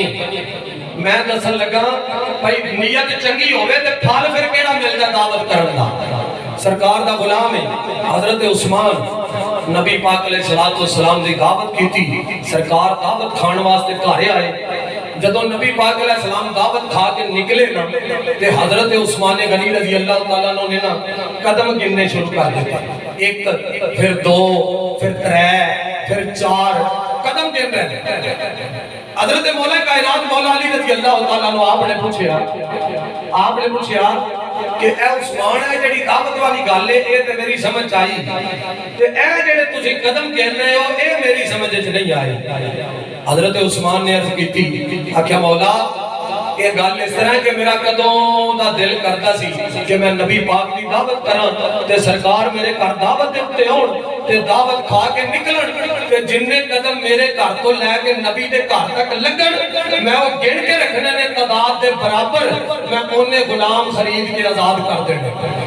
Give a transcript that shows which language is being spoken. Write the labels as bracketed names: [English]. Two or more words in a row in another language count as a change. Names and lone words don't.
[Punjabi] میں دسن لگا بھائی نیت چنگی ہووے تے پھل پھر کیہڑا ملدا دعوت کرن دا. سرکار دا غلام ہے حضرت عثمان نبی پاک [Arabic] عليه الصلاة والسلام [Punjabi] دی دعوت کیتی سرکار دعوت کھان واسطے گھر آئے. جدوں نبی پاک علیہ السلام دعوت کھا کے نکلے نا تے حضرت عثمان غنی [Arabic] رضي الله تعالى عنه [Punjabi] نے نا قدم گننے شروع کر دتے 1 پھر 2 پھر 3 پھر 4 قدم گن رہے. حضرت مولا کائنات مولا علی [Arabic] رضي الله تعالى عنه [Punjabi] آپنے پچھیا کہ اے عثمان ہے جیہڑی دعوت والی گل ہے ایہ تے میری سمجھ آئی تے اے جیہڑے تسی قدم گن رہے ہو ایہ میری سمجھ چ نہیں آئی. حضرت عثمان نے عرض کی آکھیا مولا ایہ گل اس طرح کہ میرا کدوں دا دل کردا سی کہ میں نبی پاک کی دعوت کراں تے سرکار میرے گھر دعوت دے اتے آؤن تے دعوت کھا کے نکلن تے جنے قدم میرے گھر توں لے کے نبی دے گھر تک لگن میں وہ گن کے رکھنے نے تعداد دے برابر میں اونے غلام خرید کے آزاد کر دینے.